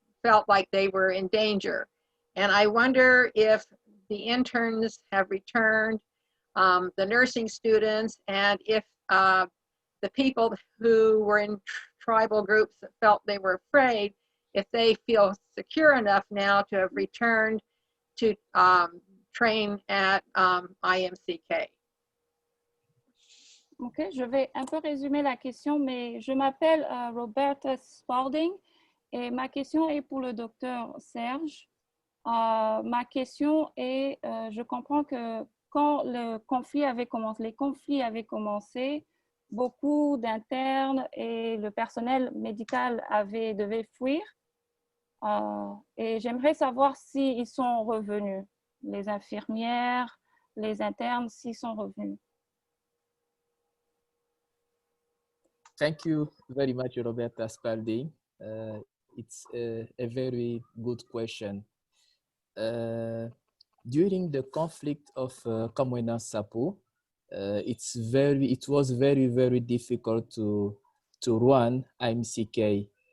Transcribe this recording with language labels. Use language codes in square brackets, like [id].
[en] felt like they were in danger. And I wonder if the interns have returned, the nursing students, and if the people who were in tribal groups that felt they were afraid, if they feel secure enough now to have returned to train at IMCK. [fr] Ok, je vais un peu résumer la question, mais je m'appelle Roberta Spalding et ma question est pour le docteur Serge. Ma question est, je comprends que quand les conflits avaient commencé, beaucoup d'internes et le personnel médical devait fuir. Et j'aimerais savoir s'ils sont revenus, les infirmières, les internes, s'ils sont revenus. [en] Thank you very much, Roberta Spalding. It's a very good question. During the conflict of Kamwena Sapo, it was very, very difficult to run IMCK.